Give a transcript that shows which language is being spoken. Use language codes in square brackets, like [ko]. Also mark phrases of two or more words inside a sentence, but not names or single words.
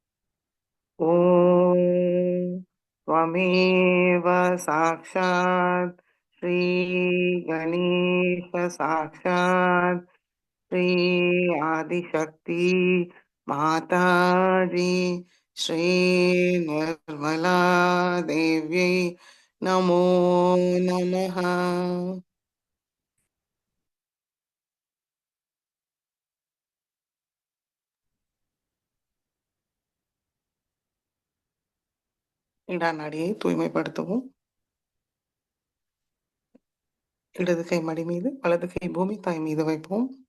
[sa] ॐ त्वमेव साक्षात् श्रीगणेश साक्षात् श्री आदिशक्ति माताजी श्री निर्मला देव्यै नमो नमः। [ta] இடநாடியை தூய்மைப்படுத்தவும். இடது கை மடி மீது வலது கை பூமி தாய் மீது வைப்போம்.